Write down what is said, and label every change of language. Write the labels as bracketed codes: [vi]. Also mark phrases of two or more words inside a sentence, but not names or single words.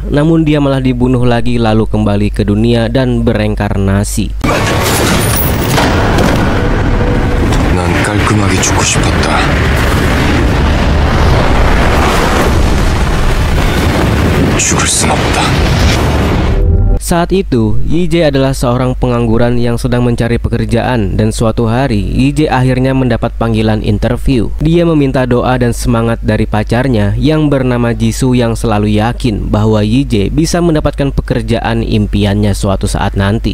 [id] Namun dia malah dibunuh lagi lalu kembali ke dunia dan bereinkarnasi. [ko] 난 깔끔하게 죽고 싶었다. 죽을 순 없다. [id] Saat itu, Yi-jae adalah seorang pengangguran yang sedang mencari pekerjaan, dan suatu hari, Yi-jae akhirnya mendapat panggilan interview. Dia meminta doa dan semangat dari pacarnya yang bernama Jisoo, yang selalu yakin bahwa Yi-jae bisa mendapatkan pekerjaan impiannya suatu saat nanti.